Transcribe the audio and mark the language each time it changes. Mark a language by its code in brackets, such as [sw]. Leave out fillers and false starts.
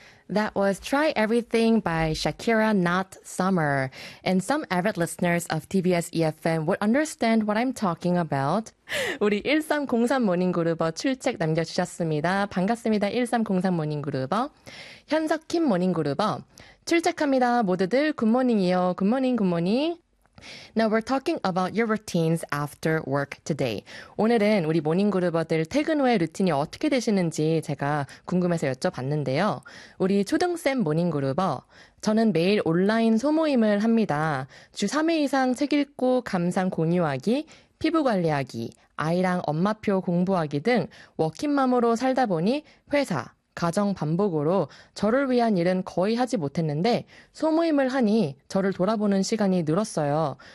[en] That was Try Everything by Shakira, Not Summer. And some avid listeners of TBS EFM would understand what I'm talking about. [ko] 우리 1303 모닝그루버 출첵 남겨주셨습니다. 반갑습니다. 1303 모닝그루버. 현석킴 모닝그루버. 출첵합니다. 모두들 굿모닝이요. 굿모닝, 굿모닝. [en] Now we're talking about your routines after work today. [ko] 오늘은 우리 모닝그루버들 퇴근 후에 루틴이 어떻게 되시는지 제가 궁금해서 여쭤봤는데요. 우리 초등쌤 모닝그루버, 저는 매일 온라인 소모임을 합니다. 주 3회 이상 책 읽고 감상 공유하기, 피부 관리하기, 아이랑 엄마표 공부하기 등 워킹맘으로 살다 보니 회사, 가정 반복으로 저를 위한 일은 거의 하지 못했는데 소모임을 하니 저를 돌아보는 시간이 늘었어요.